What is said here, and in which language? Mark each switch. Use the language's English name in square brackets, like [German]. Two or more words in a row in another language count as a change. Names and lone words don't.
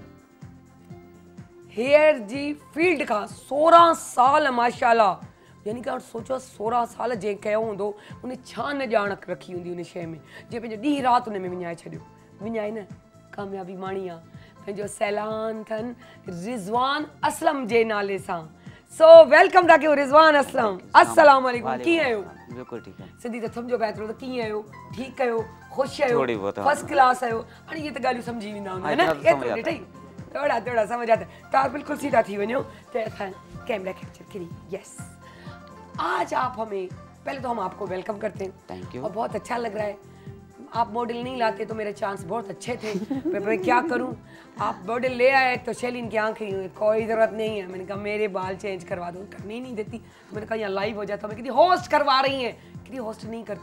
[Sindhi] हेयर जी फील्ड खां 16 साल माशाल्लाह, यानी कि हाणे सोचो 16 साल जंहिं कयो हूंदो उन छा न ॼाण रखी हूंदी उन शइ में, जंहिं पंहिंजो ॾींहुं राति उन में विञाए छॾियो, विञाए न कामयाबी माणी आहे। पंहिंजो सैलान अथनि रिज़वान असलम जे नाले सां। सो वेलकम था कयो रिज़वान असलम, अस्सलाम वालेकुम, कीअं आहियो? [Urdu] بالکل ٹھیک ہے. [Sindhi] सिंधी त सम्झो पिया थोरो त कीअं आहियो, ठीकु आहियो, ख़ुशि आहियो, [English] first class [Sindhi] आहियो, हाणे इहे त ॻाल्हियूं सम्झी वेंदा हूंदा न, एतिरो ॾिठई [Urdu] تھوڑا سمجھ آتا. [Sindhi] तव्हां बिल्कुल सीधा थी वञो त असां [English] camera capture [Sindhi] करी। [Urdu] یس، آج آپ ہمیں، پہلے تو ہم آپ کو ویلکم کرتے ہیں, [English] Thank you, [Urdu] اور بہت اچھا لگ رہا ہے. آپ ماڈل نہیں لاتے تو میرے چانس بہت اچھے تھے، میں کیا کروں، آپ ماڈل لے آئے تو شیلین کی آنکھیں کوئی ضرورت نہیں ہے. میں نے کہا میرے بال چینج کروا دو، کرنے ہی نہیں دیتی۔ تو میں نے کہا یہاں لائیو ہو جاتا، میں کہتی ہوسٹ کروا رہی ہیں، کہتی ہوسٹ نہیں کرتی.